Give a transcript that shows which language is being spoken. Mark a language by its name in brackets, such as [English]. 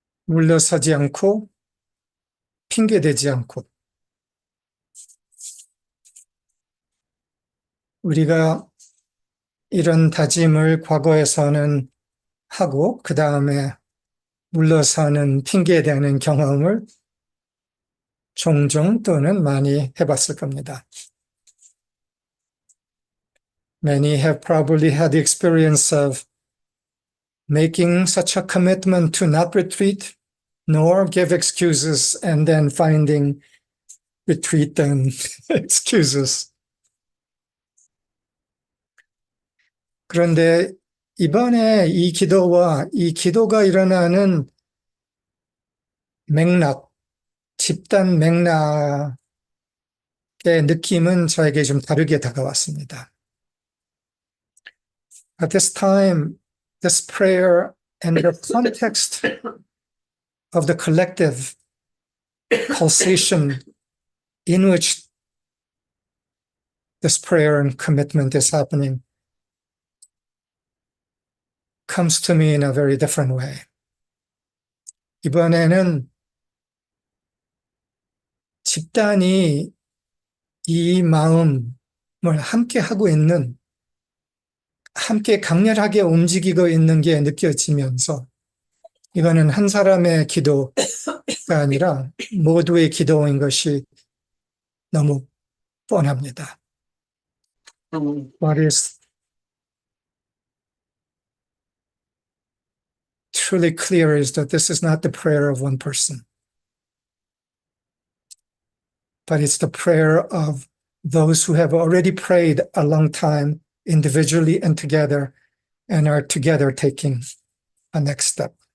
[Korean] 물러서지 않고 핑계대지 않고 우리가 이런 다짐을 과거에서는 하고 그 다음에 물러서는 핑계대는 경험을 종종 또는 많이 해봤을 겁니다. [English] Many have probably had the experience of making such a commitment to not retreat nor give excuses and then finding retreat and excuses. [Korean] 그런데 이번에 이 기도와 이 기도가 일어나는 맥락, 집단 맥락의 느낌은 저에게 좀 다르게 다가왔습니다. [English] At this time, this prayer and the context of the collective pulsation in which this prayer and commitment is happening comes to me in a very different way. [Korean] 이번에는 집단이 이 마음을 함께 하고 있는, 함께 강렬하게 움직이고 있는 게 느껴지면서 이거는 한 사람의 기도가 아니라 모두의 기도인 것이 너무 뻔합니다. [English] What is truly clear is that this is not the prayer of one person, but it's the prayer of those who have already prayed a long time individually and together and are together taking a next step.